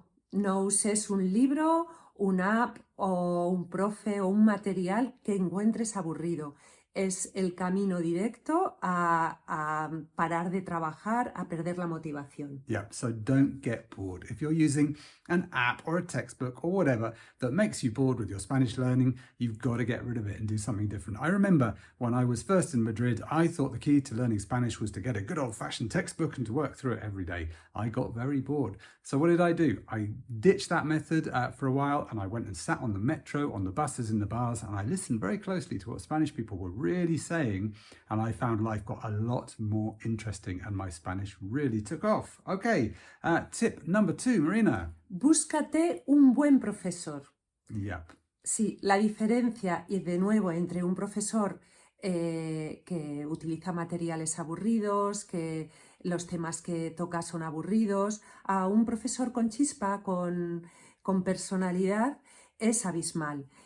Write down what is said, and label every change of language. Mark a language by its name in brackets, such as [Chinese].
[Spanish] No uses un libro, una app o un profe o un material que encuentres aburrido. Es el camino directo a parar de trabajar, a perder la motivación. [English] Yeah, so don't get bored. If you're using an app or a textbook or whatever that makes you bored with your Spanish learning, you've got to get rid of it and do something different. I remember when I was first in Madrid, I thought the key to learning Spanish was to get a good old-fashioned textbook and to work through it every day. I got very bored. So what did I do? I ditched that method for a while, and I went and sat on the metro, on the buses, in the bars, and I listened very closely to what Spanish people were really saying, and I found life got a lot more interesting and my Spanish really took off. Okay, tip number 2, Marina. [Spanish] Búscate un buen profesor. [English] Yep. [Spanish] Sí, la diferencia, y de nuevo, entre un profesor que utiliza materiales aburridos, que los temas que toca son aburridos, a un profesor con chispa, con personalidad, es abismal.